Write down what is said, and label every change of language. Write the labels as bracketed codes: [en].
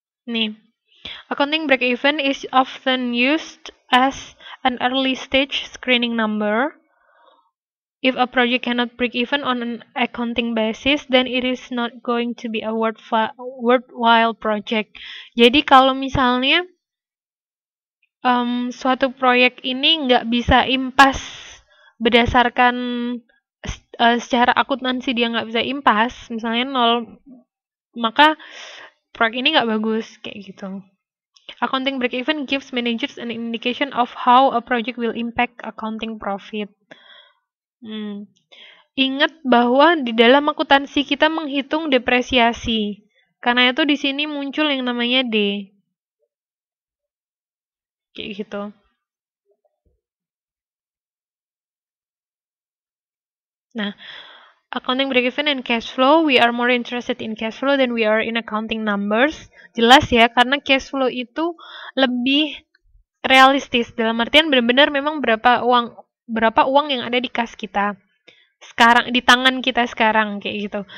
[en] Nih, accounting break-even is often used as an early stage screening number. If a project cannot break even on an accounting basis, then it is not going to be a worthwhile project. [id] Jadi kalau misalnya suatu proyek ini nggak bisa impas berdasarkan secara akuntansi dia nggak bisa impas, misalnya 0, maka proyek ini nggak bagus, kayak gitu. [en] Accounting break-even gives managers an indication of how a project will impact accounting profit. [id] Ingat bahwa di dalam akuntansi kita menghitung depresiasi. Karena itu di sini muncul yang namanya D. Kayak gitu. [en] Nah, accounting break-even and cash flow, we are more interested in cash flow than we are in accounting numbers. [id] Jelas ya, karena cash flow itu lebih realistis. Dalam artian benar-benar memang berapa uang yang ada di kas kita sekarang, di tangan kita sekarang, kayak gitu.